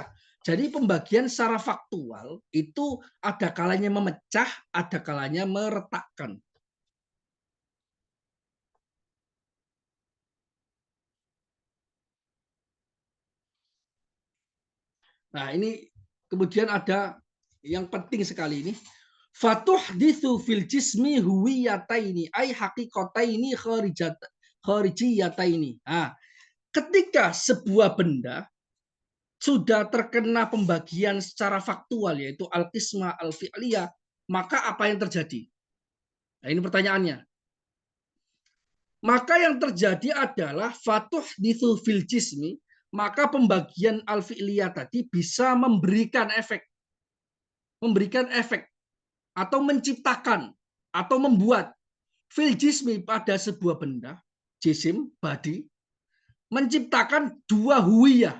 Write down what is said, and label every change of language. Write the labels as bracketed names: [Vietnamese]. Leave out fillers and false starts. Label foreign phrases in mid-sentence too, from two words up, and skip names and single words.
[Indonesian] Jadi pembagian secara faktual itu ada kalanya memecah, ada kalanya meretakkan. Nah, ini kemudian ada yang penting sekali ini. [Arabic] فتحدث في الجسم هويتين أي حقيقتين خارجيتين. [Indonesian] Nah, ketika sebuah benda sudah terkena pembagian secara faktual yaitu [Arabic] القسمة الفعلية, [Indonesian] maka apa yang terjadi? Nah, ini pertanyaannya. Maka yang terjadi adalah [Arabic] فتحدث في الجسم, [Indonesian] maka pembagian al-fi'liyah tadi bisa memberikan efek atau menciptakan atau membuat [Arabic] في الجسم [Indonesian] pada sebuah benda, jisim, body, menciptakan dua huwiyah.